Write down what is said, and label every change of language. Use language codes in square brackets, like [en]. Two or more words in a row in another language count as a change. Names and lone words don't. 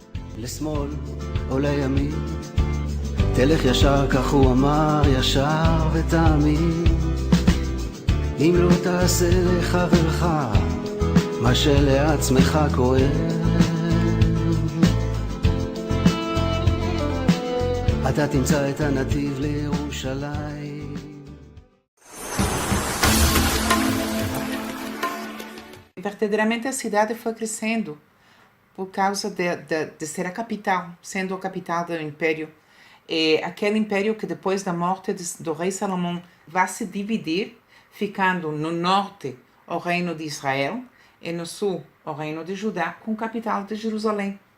[he] לשמאל או לימין, תלך ישר, כך הוא אמר, ישר ותאמין. אם לא תעשה לחברך מה שלעצמך כואב, אתה תמצא את הנתיב לירושלים. [pt] Verdadeiramente a cidade foi crescendo por causa de ser a capital, sendo a capital do império. E aquele império que depois da morte do rei Salomão vai se dividir, ficando no norte o reino de Israel e no sul o reino de Judá, com capital de Jerusalém.